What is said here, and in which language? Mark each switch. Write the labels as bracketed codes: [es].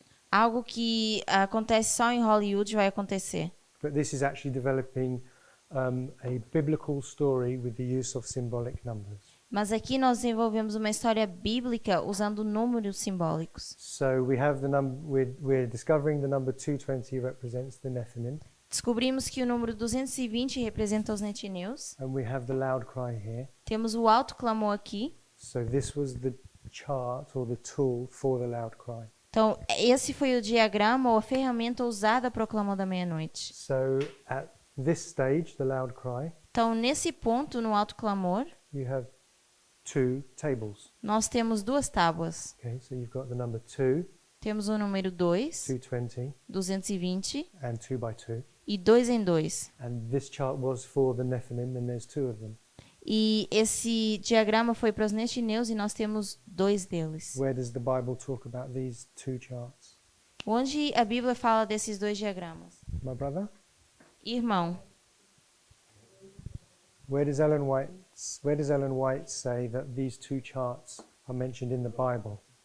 [pt] algo que acontece só em Hollywood vai acontecer. [en] But this is actually developing a biblical story with the use of symbolic numbers. [pt] Mas aqui nós desenvolvemos uma história bíblica usando números simbólicos. [en] So we have we're discovering the number 220 represents the Nethinim, [pt] Descobrimos que o número 220 representa os netineus. [en] and we have the loud cry here. [pt] Temos o alto clamor aqui. [en] So this was the chart or the tool for the loud cry. [pt] Então, esse foi o diagrama ou a ferramenta usada para o clamor da meia-noite. [en] So at this stage, the loud cry, [pt] Então, nesse ponto, no alto clamor, [en] you have 2 tables. [pt] nós temos 2 tábuas. [en] Okay, so you've got the number 2, [pt] Temos o número 2, [en] 220, [pt] 220 [en] and 2 by 2. [pt] e 2 em 2. [en] And this chart was for the Nephilim, and there's 2 of them. [pt] E esse diagrama foi para os netineus e nós temos 2 deles. [en] Where does the Bible talk about these 2 charts? [pt] Onde a Bíblia fala desses 2 diagramas? [en] My brother? [pt] Irmão, [en] Where does Ellen White say that these 2 charts are mentioned in the Bible?